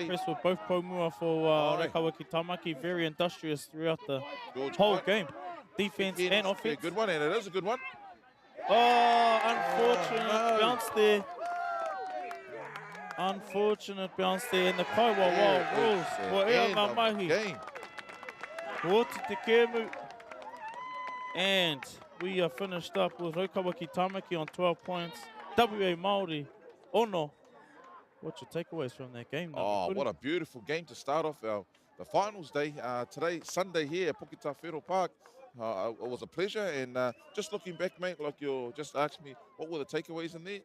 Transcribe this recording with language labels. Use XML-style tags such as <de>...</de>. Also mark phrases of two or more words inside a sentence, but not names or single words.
<en>impressed with both Pomua for Rangatahi Tamaki. Very industrious throughout the George whole Kite. game. Defense and Yeah, offense. good one, and it is a good one. Oh, unfortunate no. bounce there. Unfortunate bounce there in the Kaiwa Wild rules.</en> <mi>Ko ea</mi> <en>End</en> <mi>ngā</mi> <en>of</en> <mi>mahi.</mi> <en>game.</en> <mi>Oti te kēmu.</mi> <en>And we are finished up with Rangatahi Tamaki on 12 points. WA Māori, ono. What's your takeaways from that game? Oh, what a beautiful game to start off the finals day. Today, Sunday here at Puketa Whenua Park. It was a pleasure, and just looking back, mate, like you just asked me, what were the takeaways in there?</en>